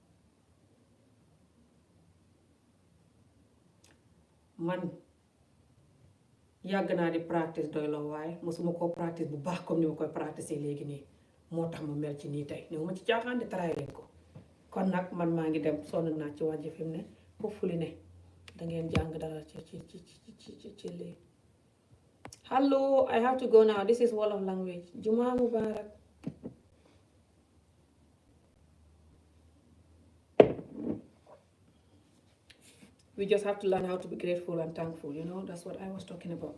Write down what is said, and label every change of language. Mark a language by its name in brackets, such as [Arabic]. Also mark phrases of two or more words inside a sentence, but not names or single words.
[Wolof] man yàgg naa di practice doyloo waaye mosuma koo practice bu baax comme ni ma koy practice léegi nii moo tax ma mel ci nii tey néew ma ci caaxaan di taraay leen ko kon nag man maa ngi dem sonn naa ci wàjj fi mu ne hopefully ne dangeen jàng dara ci lii [English] hello I have to go now this is Wolof language Jumaa Mubarak we just have to learn how to be grateful and thankful, you know, that's what I was talking about.